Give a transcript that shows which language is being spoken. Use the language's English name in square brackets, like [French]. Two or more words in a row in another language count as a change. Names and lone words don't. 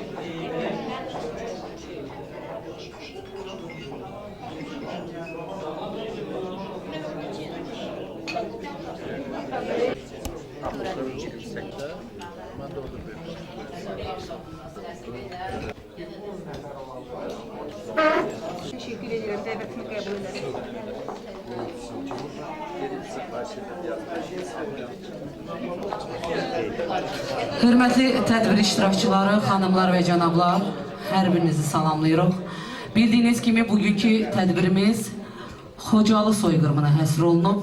[Turkish] Yüksekte. Ben de orada Teşekkür ediyorum. Devletini kabul ederim. [Azerbaijani] Hörmətli tədbir iştirakçıları, xanımlar və cənablar, hər birinizi salamlayırıq. Bildiyiniz kimi bugünkü tədbirimiz Xocalı soyqırımına həsr olunub.